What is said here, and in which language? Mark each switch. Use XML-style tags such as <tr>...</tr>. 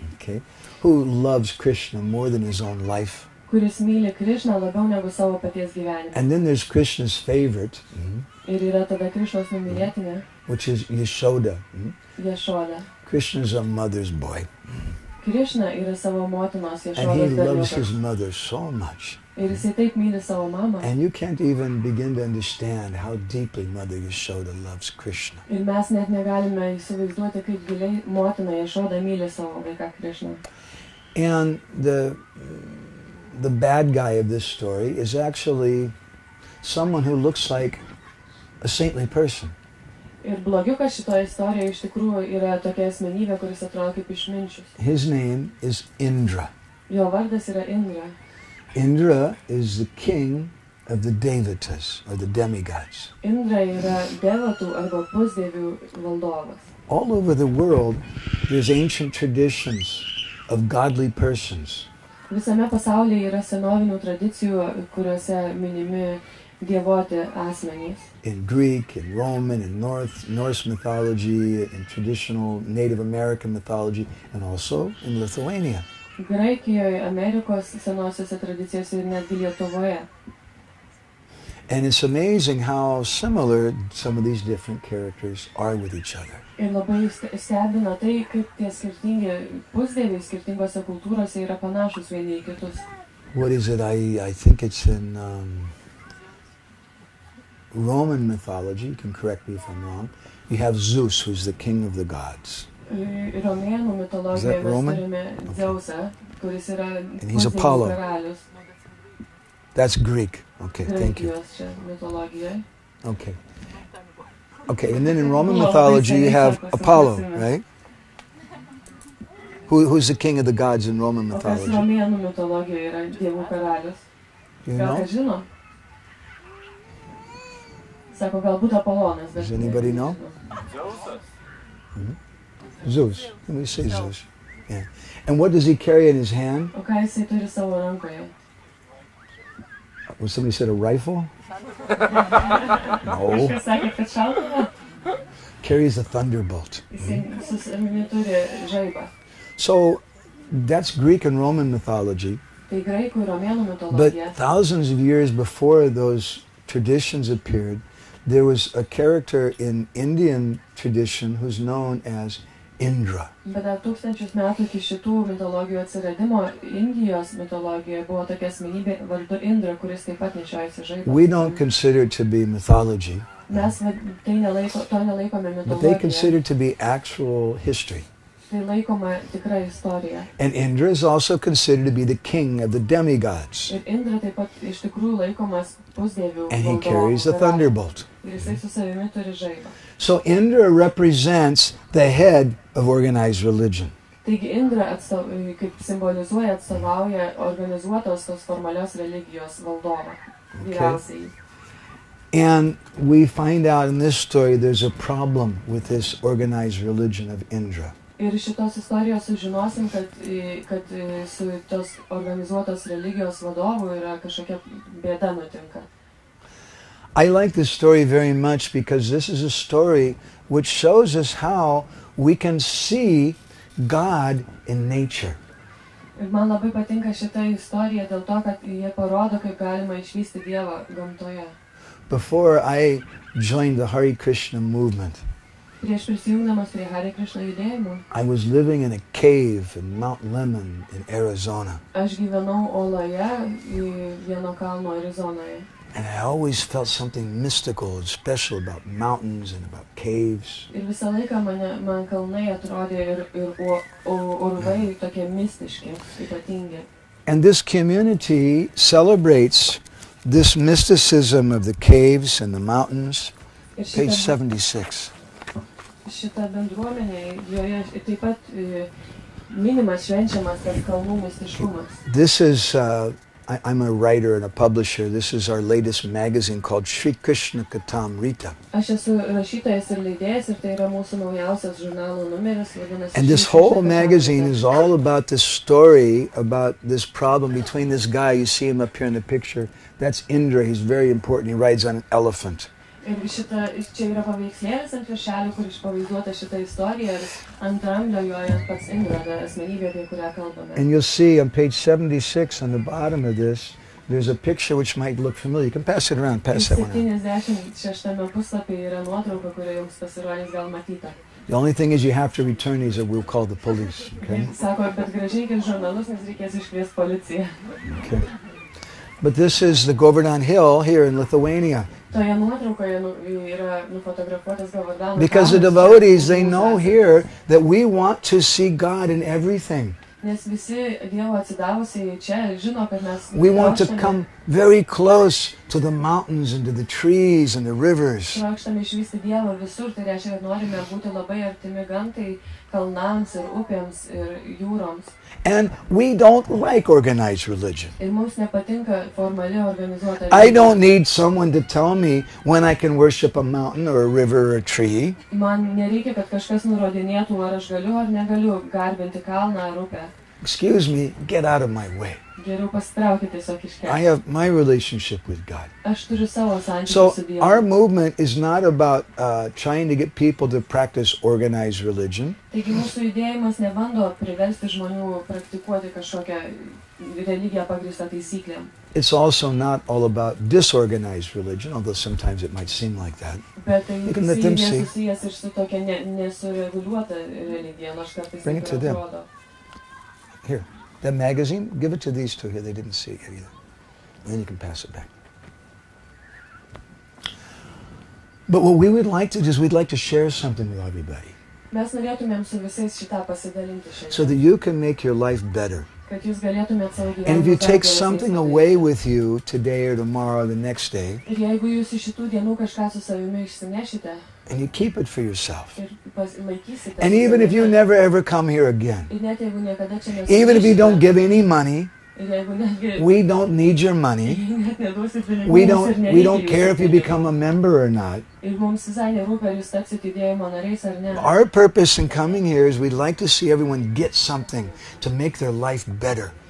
<en>okay, who loves Krishna more than his own life.</en> <lt>kuris myli Krishną labiau negu savo paties gyvenimą.</lt> <en>And then there's Krishna's favorite,</en> <lt>Ir yra tada Krishnos numylėtinė,</lt> <en>which is Yashoda.</en> <lt>Jašoda.</lt> <en>Krishna's a mother's boy,</en> <lt>Krishna yra savo motinos</lt> <en>and he</en> <lt>Jašodos</lt> <en>loves his</en> <lt>berniukas.</lt> <en>mother so much.</en> <lt>Ir jisai taip myli savo mamą.</lt> <en>And you can't even begin to understand how deeply Mother Yashoda loves Krishna.</en> <lt>Ir mes net negalime įsivaizduoti, kaip giliai motina Jašoda myli savo vaiką Krishną.</lt> <en>And the bad guy of this story is actually someone who looks like a saintly person.</en> <lt>Ir blogiukas šitoje istorijoje iš tikrųjų yra tokia asmenybė, kuris atrodo kaip išminčius.</lt> <en>His name is Indra.</en> <lt>Jo vardas yra Indra.</lt> <en>Indra is the king of the Devatas, or the demigods.</en> <lt>Indra yra devatų arba pusdievių valdovas.</lt> <en>All over the world, there's ancient traditions of godly persons.</en> <lt>Visame pasaulyje yra senovinių tradicijų, kuriuose minimi dievoti asmenys.</lt> <en>In Greek, in Roman, in Norse mythology, in traditional Native American mythology, and also in Lithuania.</en> <lt>Graikijoje, Amerikos senosiose tradicijose ir netgi Lietuvoje.</lt> <en>And it's amazing how similar some of these different characters are with each other.</en> <lt>Ir labai stebina tai, kaip tie skirtingi pusdieviai skirtingose kultūrose yra panašus vieni į kitus.</lt> <en>What is it? I think it's in Roman mythology. You can correct me if I'm wrong. You have Zeus, who's the king of the gods.</en> <lt>Romėnų mitologijoje mes turime Dzeusą, kuris yra</lt> <en>he's Apollo.</en> <lt>karalius.</lt> <en>That's Greek. Okay, thank you.</en> <lt>Graikijos čia mitologijoje.</lt> <en>Okay. Okay, and then in Roman mythology you have Apollo, right? Who's the king of the gods in Roman</en> <lt>O kas</lt> <en>mythology?</en> <lt>Romėnų mitologijoje yra dievų karalius?</lt> <en>You</en> <lt>Gal</lt> <en>know?</en> <lt>kas žino? Sako, galbūt Apolonas.</lt> <en>Does anybody know? Zeus. Let me say Zeus. Yeah. And what does he carry in his hand?</en> <lt>O ką jisai turi savo rankoje?</lt> <en>Well, somebody said a rifle? No.</en> <lt>Kažkas sakė, kad šautuvą?</lt> <en>Carries a thunderbolt.</en> <lt>Jisai su savimi turi žaibą.</lt> <en>So that's Greek and Roman mythology.</en> <lt>Tai graikų ir romėnų</lt> <en>But</en> <lt>mitologija.</lt> <en>thousands of years before those traditions appeared, there was a character in Indian tradition who's known as Indra.</en> <lt>Bet dar tūkstančius metų iki šitų mitologijų atsiradimo Indijos mitologijoje buvo tokia asmenybė vardu Indra, kuris taip pat nešiojasi žaibą.</lt> <en>We don't consider it to be mythology,</en> <lt>Mes to nelaikome</lt> <en>but they</en> <lt>mitologija.</lt> <en>consider it to be actual history.</en> <lt>Tai laikoma tikra istorija.</lt> <en>And Indra is also considered to be the king of the demigods.</en> <lt>Ir Indra taip pat iš tikrųjų laikomas pusdievių</lt> <en>And he</en> <lt>valdovu,</lt> <en>carries a</en> <lt>karalius.</lt> <en>thunderbolt.</en> <lt>Ir jisai su savimi turi žaibą.</lt> <en>So Indra represents the head of organized religion.</en> <lt>Taigi Indra kaip simbolizuoja, atstovauja organizuotos tos formalios religijos valdovą, vyriausiai.</lt> <en>And we find out in this story there's a problem with this organized religion of Indra.</en> <lt>Ir šitos istorijos sužinosim, kad su tos organizuotos religijos vadovu yra kažkokia bėda nutinka.</lt> <en>I like this story very much because this is a story which shows us how we can see God in nature.</en> <lt>Ir man labai patinka šita istorija dėl to, kad jie parodo, kaip galima išvysti Dievą gamtoje.</lt> <en>Before I joined the Hare Krishna movement,</en> <lt>Prieš prisijungdamas prie Hare Krishna judėjimo,</lt> <en>I was living in a cave in Mount Lemmon in Arizona.</en> <lt>aš gyvenau oloje vieno kalno Arizonoje.</lt> <en>And I always felt something mystical and special about mountains and about caves.</en> <lt>Ir visą laiką man kalnai atrodė ir urvai tokie mistiški, ypatingi.</lt> <en>And this community celebrates this mysticism of the caves and the mountains,</en> <lt>Ir</lt> <en>page 76.</en> <lt>šita bendruomenė, joje taip pat minimas, švenčiamas tas kalnų mistiškumas.</lt> <en>This is, I'm a writer and a publisher. This is our latest magazine called Sri Krishna Katamrita.</en> <lt>Aš esu rašytojas ir leidėjas ir tai yra mūsų naujausias žurnalo numeris, vadinasi.</lt> <en>And this whole magazine is all about this story, about this problem between this guy, you see him up here in the picture, that's Indra, he's very important, he rides on an elephant.</en> <lt>Ir čia yra paveikslėlis ant viršelio, kur išpavaizduota šita istorija ir ant ramblio joje pats Indra, asmenybė, apie kurią kalbame.</lt> <en>And you'll see on page 76 on the bottom of this, there's a picture which might look familiar. You can pass it around, pass that one around.</en> <lt>76 puslapyje yra nuotrauka, kuri jums pasirodys gal matyta.</lt> <en>The only thing is you have to return these or we'll call the police. Okay?</en> <lt>Sako, bet grąžinkit žurnalus, nes reikės iškviesti policiją.</lt> <en>Okay. But this is the Govardhan Hill here in Lithuania. Toje nuotraukoje yra nufotografuotas Govardhano. Because the devotees, they know here that we want to see God in everything.</en> <lt>Nes visi Dievo atsidavusiai čia žino, kad mes</lt> <en>we want to come very close to the mountains and to the trees and the rivers.</en> <lt>Trokštame išvysti Dievą visur, tai reiškia, kad norime būti labai artimi gamtai, kalnams ir upėms ir jūroms.</lt> <en>And we don't like organized religion.</en> <lt>Ir mums nepatinka formali organizuota religija.</lt> <en>I don't need someone to tell me when I can worship a mountain or a river or a tree.</en> <lt>Man nereikia, kad kažkas nurodinėtų, ar aš galiu ar negaliu garbinti kalną ar upę.</lt> <en>Excuse me, get out of my way.</en> <lt>Geriau pasitraukit tiesiog iš kelio.</lt> <en>I have my relationship with God.</en> <lt>Aš turiu savo santykius</lt> <en>So</en> <lt>su Dievu.</lt> <en>our movement is not about trying to get people to practice organized religion.</en> <lt>Taigi mūsų judėjimas nebando priversti žmonių praktikuoti kažkokią religiją pagrįstą taisyklėm.</lt> <en>It's also not all about disorganized religion, although sometimes it might seem like that.</en> <lt>Bet tai</lt> <en>You can let them see.</en> <lt>nesusijęs ir su tokia nesureguliuota religija, nors kartais</lt> <en>Bring it to</en> <lt>taip</lt> <en>them.</en> <lt>atrodo.</lt> <en>Here, that magazine, give it to these two here. They didn't see it yet either. And then you can pass it back. But what we would like to do is we'd like to share something with everybody</en> <lt>Mes norėtumėm su visais šitą pasidalinti</lt> <en>so</en> <lt>šiandien,</lt> <en>that you can make your life better.</en> <lt>kad jūs galėtumėt savo</lt> <en>And if you</en> <lt>gyvenimą</lt> <en>take</en> <lt>dar geresniais</lt> <en>something</en> <lt>padaryti.</lt> <en>away with you today or tomorrow or the next day,</en> <lt>Ir jeigu jūs iš šitų dienų kažką su savimi išsinešite</lt> <en>and you keep it for yourself,</en> <lt>ir laikysite,</lt> <en>and even if you never ever come here again,</en> <lt>ir net jeigu niekada čia</lt> <en>even if you don't give any money,</en> <lt>ir jeigu netgi</lt> <en>we don't need your money.</en> <lt>net neduosit pinigų,</lt> <en>We</en> <lt>mums ir</lt> <en>don't</en> <lt>nereikia</lt> <en>care</en> <lt>jūsų</lt> <en>if you</en> <lt>pinigų.</lt> <en>become a member or not.</en> <lt>Ir mums visai nerūpi, ar jūs tapsit judėjimo nariais ar ne.</lt> <en>Our purpose in coming here is we'd like to see everyone get something to make their life better.</en>